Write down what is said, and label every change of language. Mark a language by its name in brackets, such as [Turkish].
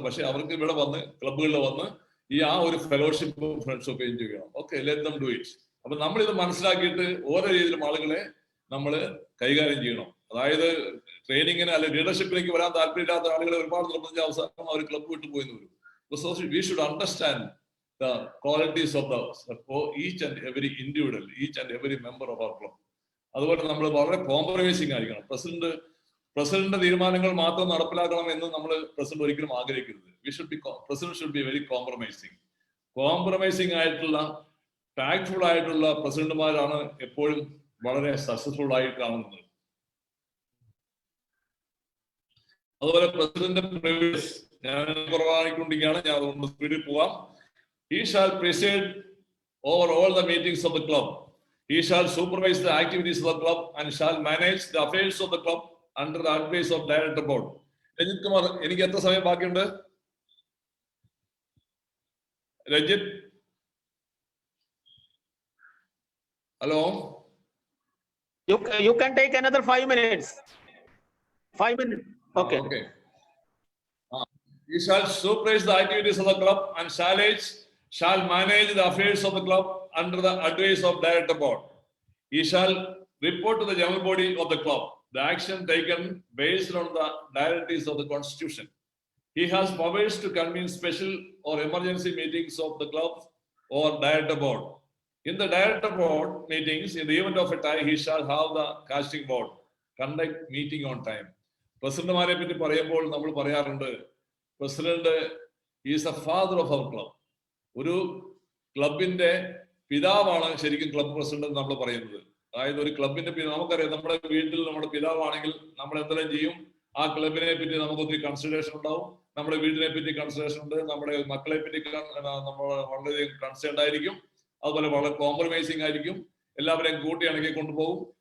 [Malayalam] പക്ഷെ അവർക്ക് ഇവിടെ വന്ന് ക്ലബുകളിൽ വന്ന് ആ ഒരു ഫെലോഷിപ്പും ഫ്രണ്ട്ഷിപ്പും എൻജോയ് ചെയ്യണം. [English] Okay, let them do it. [Malayalam] അപ്പൊ നമ്മൾ ഇത് മനസ്സിലാക്കിയിട്ട് ഓരോ രീതിയിലും ആളുകളെ നമ്മൾ കൈകാര്യം ചെയ്യണം. അതായത് ട്രെയിനിങ്ങിന് അല്ലെങ്കിൽ ലീഡർഷിപ്പിലേക്ക് വരാൻ താല്പര്യമില്ലാത്ത ആളുകളെ ഒരുപാട് നിർബന്ധിച്ച അവസാനം അവർ ക്ലബ് വിട്ടു പോയി വരും. [English] we should understand the qualities [Malayalam] of each and every individual, each and every member of our club. അതുപോലെ നമ്മൾ വളരെ കോംപ്രമൈസിങ് ആയിരിക്കണം. പ്രസിഡന്റ് തീരുമാനങ്ങൾ മാത്രം നടപ്പിലാക്കണം എന്ന് നമ്മൾ പ്രസിഡന്റ് ഒരിക്കലും ആഗ്രഹിക്കരുത്. President [English] should be very [Malayalam] compromising ആയിട്ടുള്ള ടാക്ട്ഫുൾ ആയിട്ടുള്ള പ്രസിഡന്റുമാരാണ് എപ്പോഴും വളരെ സക്സസ്ഫുൾ ആയിട്ട് കാണുന്നത്. അതുപോലെ പ്രസിഡന്റ് പ്രിവിലേജ് ഞാൻ കുറവായിക്കൊണ്ടിരിക്കുകയാണ്, ഞാൻ അതുകൊണ്ട് സ്പീഡിൽ പോവാം. [English] He shall preside over all the meetings of the club. He shall supervise the activities of the club and shall manage the affairs of the club under the advice of director board. [Malayalam] Ranjith Kumar, എനിക്ക് എത്ര സമയം ബാക്കിയുണ്ട്? Ranjith, hello. [English] You can take another 5 minutes. 5 minutes. Okay. Okay. He shall supervise the activities of the club and shall manage the affairs of the club under the advice of director board. He shall report to the general body of the club the action taken based on the directives of the constitution. He has powers to convene special or emergency meetings of the club or director board. In the director board meetings, in the event of a tie, he shall have the casting board conduct meeting on time. [Malayalam] പ്രസിഡന്റുമാരെ പറ്റി പറയുമ്പോൾ നമ്മൾ പറയാറുണ്ട്, [English] President is a father of our club. [Malayalam] ഒരു ക്ലബിന്റെ പിതാവാണ് ശരിക്കും club president നമ്മൾ പറയുന്നത്. അതായത് ഒരു ക്ലബിന്റെ നമുക്കറിയാം, നമ്മുടെ വീട്ടിൽ നമ്മുടെ പിതാവാണെങ്കിൽ നമ്മൾ എന്തെല്ലാം ചെയ്യും, ആ ക്ലബിനെ പറ്റി നമുക്ക് ഒത്തിരി കൺസിഡറേഷൻ ഉണ്ടാവും, നമ്മുടെ വീടിനെ പറ്റി കൺസിഡറേഷൻ ഉണ്ട്, നമ്മുടെ മക്കളെ പറ്റി നമ്മൾ വളരെയധികം കൺസേൺഡ് ആയിരിക്കും, അതുപോലെ വളരെ കോംപ്രമൈസിങ് ആയിരിക്കും, എല്ലാവരെയും കൂട്ടിയിണക്കി കൊണ്ടുപോകും.